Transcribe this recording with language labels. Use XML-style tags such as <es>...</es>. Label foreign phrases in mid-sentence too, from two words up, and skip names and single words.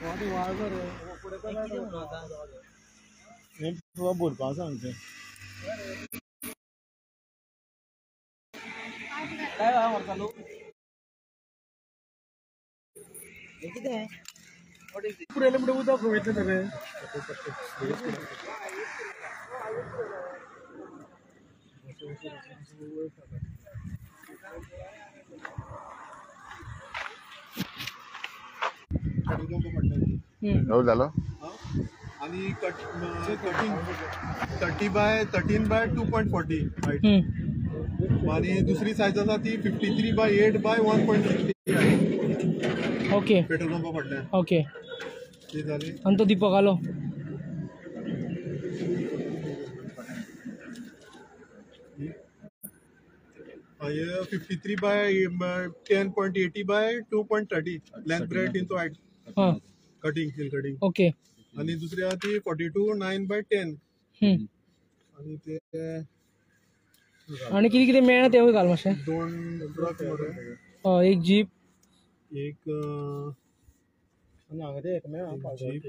<kok>तुका बोलपाक सांगचें काय व्हाळ व्हरता लोक हे कितें पुरेले पुढे उदक वयतले रे</kok> <mr>एवढं झालं</mr> <kok>आणि कटिंग 13/2.40 हाईट आणि दुसरी सायज आसा ती 53/8/1.60 हाईट ओके पेट्रोल पंपा फाटल्यान ओके ते जाली आणि तो दीपक आलो</kok> <en>ये 53/10.80/2.30 length bread into height</en> <kok>हां</kok> <en>cutting hill cutting</en> <kok>ओके आणि दुसरी आहा ती 42/9/10 आणि ते आणि कितें कितें मेळना तेवूय घाल मातशें 2 ट्रक मरे एक जीप एक आणि हांगा ते एक मेळ्ळा जीप</kok>